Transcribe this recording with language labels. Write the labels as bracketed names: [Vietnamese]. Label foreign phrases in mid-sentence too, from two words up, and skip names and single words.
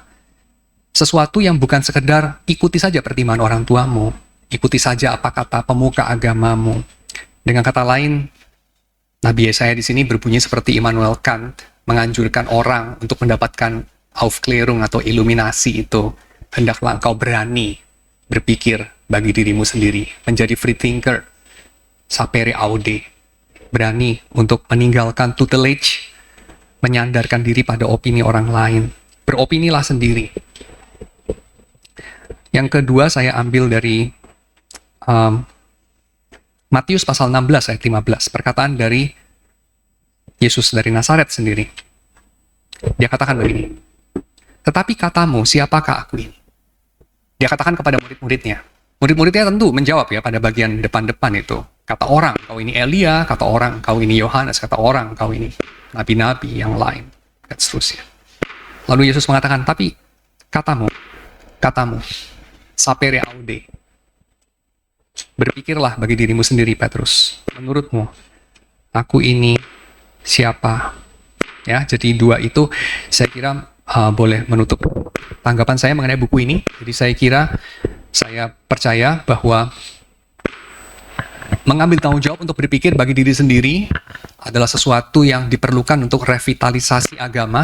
[Indonesian] Sesuatu yang bukan sekedar ikuti saja pertimbangan orang tuamu, ikuti saja apa kata pemuka agamamu. Dengan kata lain, Nabi Yesaya di sini berbunyi seperti Immanuel Kant menganjurkan orang untuk mendapatkan Aufklärung atau iluminasi itu. Hendaklah engkau berani berpikir bagi dirimu sendiri, menjadi [English] free thinker, [Latin] sapere aude, [Indonesian] berani untuk meninggalkan tutelage, menyandarkan diri pada opini orang lain, beropinilah sendiri. Yang kedua saya ambil dari Matius pasal 16 ayat 15, perkataan dari Yesus dari Nazaret sendiri. Dia katakan begini, tetapi katamu, siapakah aku ini? Dia katakan kepada murid-muridnya. Murid-muridnya tentu menjawab ya pada bagian depan-depan itu. Kata orang, kau ini Elia, kata orang, kau ini Yohanes, kata orang, kau ini nabi-nabi yang lain, dan seterusnya. Lalu Yesus mengatakan, tapi katamu, [Latin] sapere aude. [Indonesian] Berpikirlah bagi dirimu sendiri, Petrus. Menurutmu, aku ini siapa? Ya, jadi 2 itu saya kira boleh menutup tanggapan saya mengenai buku ini. Jadi saya percaya bahwa mengambil tanggung jawab untuk berpikir bagi diri sendiri adalah sesuatu yang diperlukan untuk revitalisasi agama.